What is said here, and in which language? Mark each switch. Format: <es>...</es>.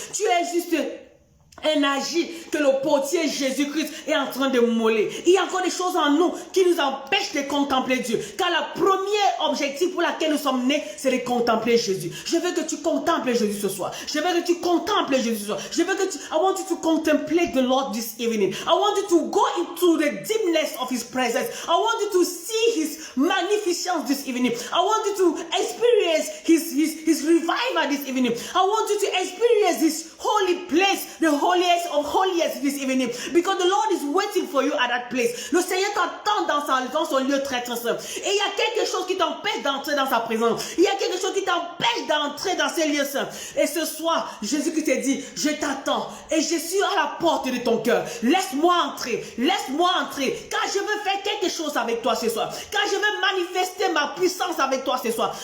<fr>Tu es juste un agit que le potier Jésus-Christ est en train de moller. Il y a encore des choses en nous qui nous empêchent de contempler Dieu. Car le premier objectif pour lequel nous sommes nés, c'est de contempler Jésus. Je veux que tu contemples Jésus ce soir. Je veux que tu contemples Jésus ce soir. Je veux que tu...</fr> <en>I want you to contemplate the Lord this evening. I want you to go into the deepness of His presence. I want you to see His magnificence this evening. I want you to experience His revival this evening. I want you to experience this holy place, the holiest of holiest this evening, because the Lord is waiting for you at that place.</en> <fr>Le Seigneur t'attend dans son lieu très très saint. Et il y a quelque chose qui t'empêche d'entrer dans sa présence. Il y a quelque chose qui t'empêche d'entrer dans ces lieux saints. Et ce soir, Jésus qui t'a dit, je t'attends et je suis à la porte de ton cœur. Laisse-moi entrer, car je veux faire quelque chose avec toi ce soir, car je veux manifester ma puissance avec toi ce soir.</fr>